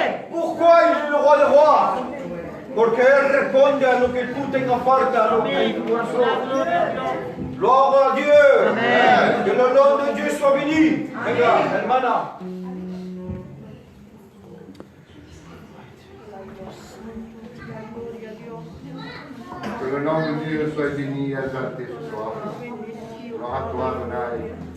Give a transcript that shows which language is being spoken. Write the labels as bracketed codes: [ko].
[fr] Pourquoi il est le roi des rois? [es] Porque Él responde a lo que tú tengas falta, a lo que hay en tu corazón. [fr] Gloire à Dieu. Que le nom de Dieu soit béni. [es] Venga, hermana. [fr] Que le nom de Dieu soit béni et exalté ce soir. Gloire à toi, Adonai.